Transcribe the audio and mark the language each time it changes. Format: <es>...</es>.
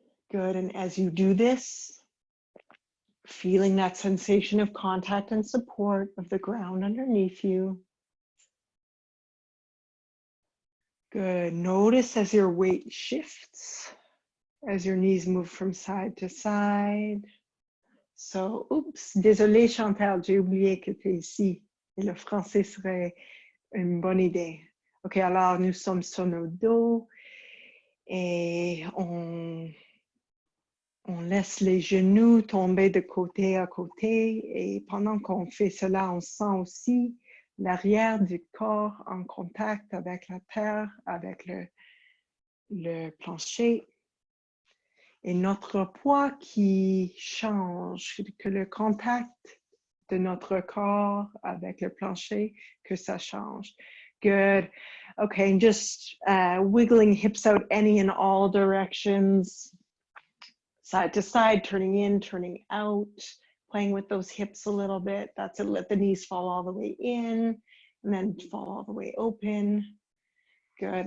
<en>Good, and as you do this, feeling that sensation of contact and support of the ground underneath you. Good, notice as your weight shifts, as your knees move from side to side.</en> <fr>So, oups, désolé Chantal, j'ai oublié que tu es ici. Et le français serait une bonne idée. Ok, alors nous sommes sur nos dos et on laisse les genoux tomber de côté à côté et pendant qu'on fait cela, on sent aussi l'arrière du corps en contact avec la terre, avec le plancher. Et notre poids qui change, que le contact de notre corps avec le plancher, que ça change.</fr> <en>Good. Okay, and just wiggling hips out any and all directions. Side to side, turning in, turning out, playing with those hips a little bit. That's it. Let the knees fall all the way in and then fall all the way open. Good.</en>